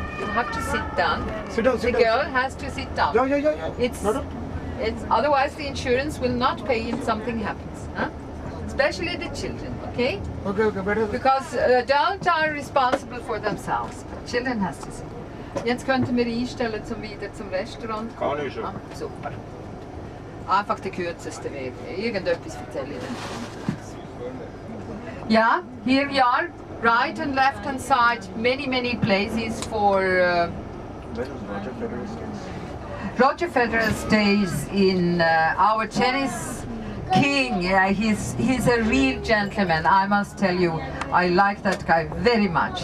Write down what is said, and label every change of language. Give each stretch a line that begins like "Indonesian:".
English: You have to sit down. Sit down, The sit down. girl has to sit down. Yeah. It's, No. it's otherwise the insurance will not pay if something happens, huh? Especially the children, okay? Okay, better. Because adults are responsible for themselves, but children has to sit.
German: Jetzt könnten wir einstellen wieder zum Restaurant. Kann ich schon. Ah, super. Einfach der kürzeste Weg. Irgendetwas erzähle ich dann.
English: Yeah, here we are, right and left hand side, many places for Roger Federer stays in our tennis king. Yeah, he's a real gentleman. I must tell you, I like that guy very much.